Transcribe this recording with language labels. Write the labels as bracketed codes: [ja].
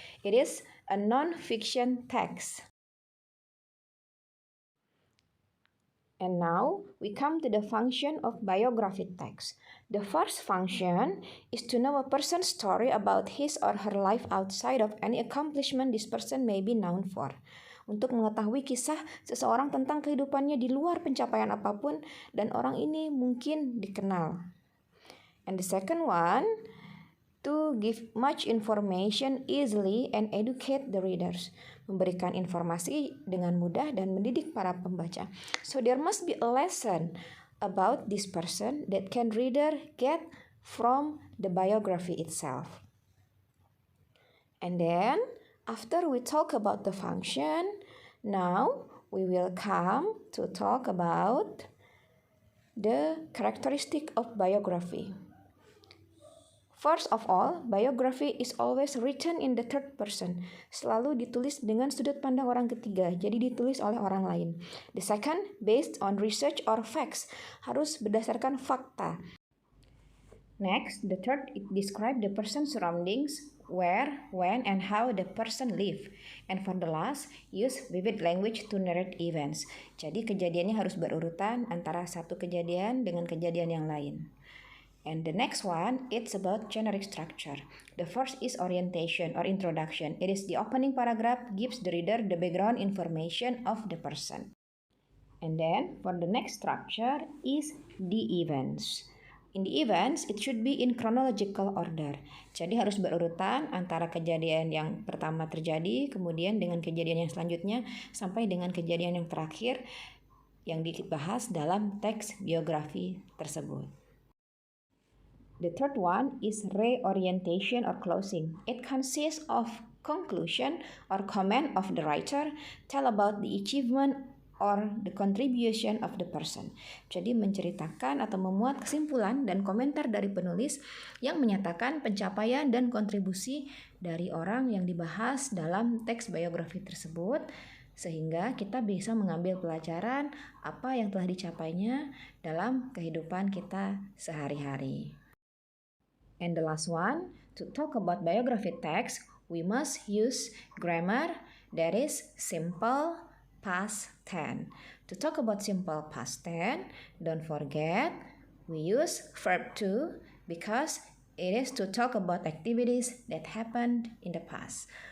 [en] It is a non-fiction text. And now we come to the function of biography text. The first function is to know a person's story about his or her life outside of any accomplishment this person may be known for. [id] Untuk mengetahui kisah seseorang tentang kehidupannya di luar pencapaian apapun dan orang ini mungkin dikenal. [en] And the second one, to give much information easily and educate the readers. [id] Memberikan informasi dengan mudah dan mendidik para pembaca. [en] So there must be a lesson about this person that can reader get from the biography itself. And then after we talk about the function, now we will come to talk about the characteristic of biography. First of all, biography is always written in the third person. [id] Selalu ditulis dengan sudut pandang orang ketiga, jadi ditulis oleh orang lain. [en] The second, based on research or facts, [id] harus berdasarkan fakta. [en] Next, the third, it describes the person's surroundings, where, when, and how the person lived. And for the last, use vivid language to narrate events. [id] Jadi kejadiannya harus berurutan antara satu kejadian dengan kejadian yang lain. [en] And the next one, it's about generic structure. The first is orientation or introduction. It is the opening paragraph gives the reader the background information of the person. And then for the next structure is the events. In the events, it should be in chronological order. [id] Jadi harus berurutan antara kejadian yang pertama terjadi, kemudian dengan kejadian yang selanjutnya, sampai dengan kejadian yang terakhir yang dibahas dalam teks biografi tersebut. [en] The third one is reorientation or closing. It consists of conclusion or comment of the writer, tell about the achievement or the contribution of the person. [id] Jadi menceritakan atau memuat kesimpulan dan komentar dari penulis yang menyatakan pencapaian dan kontribusi dari orang yang dibahas dalam teks biografi tersebut, sehingga kita bisa mengambil pelajaran apa yang telah dicapainya dalam kehidupan kita sehari-hari. [en] And the last one, to talk about biography text, we must use grammar that is simple past tense. To talk about simple past tense, don't forget we use verb to because it is to talk about activities that happened in the past.